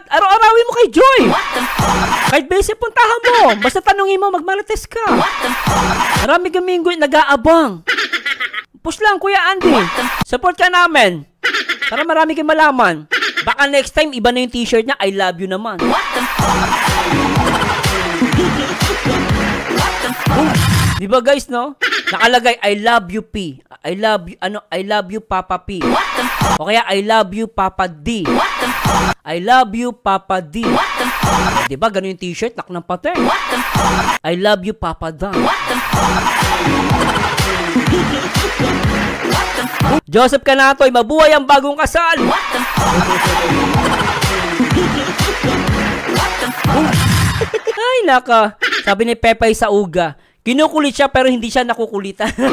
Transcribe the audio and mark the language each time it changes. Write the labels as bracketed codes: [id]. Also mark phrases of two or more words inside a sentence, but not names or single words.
[tl] Araw-arawin mo kay Joy. Kahit basic puntahan mo. Basta tanungin mo, magmalates ka. Marami kaming nag-aabang. Push lang, Kuya Andy. Support ka namin. Para marami kang malaman. Baka [en] next time, [tl] iba na yung t-shirt niya. [en] I love you [tl] naman. Di ba guys, no? Nakalagay, [en] I love you P. I love you Papa P. [tl] O kaya, [en] I love you Papa D. I love you Papa D. [tl] Di ba, ganun yung t-shirt, nak ng pate. [en] I love you Papa Dan. [tl] Joseph Canatoy, mabuhay ang bagong kasal. Ay, naka. Sabi ni Pepay sa Uga, kinukulit siya pero hindi siya nakukulitan.